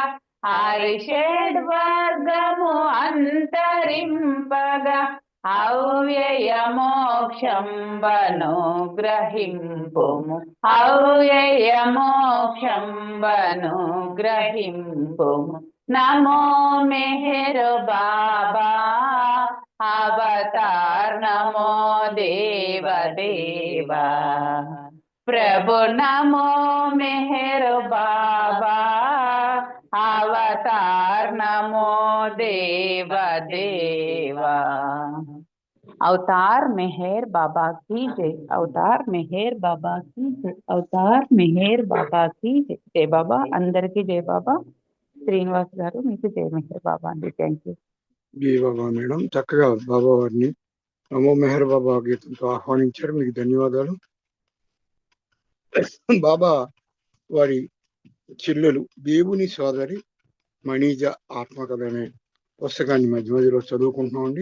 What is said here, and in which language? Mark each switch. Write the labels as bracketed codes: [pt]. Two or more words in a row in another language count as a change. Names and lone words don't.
[te] హరిషడ్వర్గము అంతరింపగా. అవ్యయ మోక్షం వనుగ్రహింపుము. అవ్యయ మోక్షం వనుగ్రహింపుము. [hi] नमो मेहर बाबा अवतार नमो देव देवा. प्रभु नमो मेहर बाबा अवतार नमो देव देवा. अवतार मेहर बाबा की जय. अवतार मेहर बाबा की जय. अवतार मेहर बाबा की जय. जय बाबा. [te] అందరికీ జై బాబా. శ్రీనివాస్ గారు మీకు జై మెహర్ బాబా అండి. [en] thank you. [te] జై బాబా మేడం. చక్కగా బాబా వారిని నమో మెహర్ బాబా గీతంతో ఆహ్వానించారు. మీకు ధన్యవాదాలు. బాబా వారి చెల్లెలు దేవుని సోదరి మణిజ ఆత్మకథ అనే పుస్తకాన్ని మధ్య మధ్యలో చదువుకుంటున్నామండి.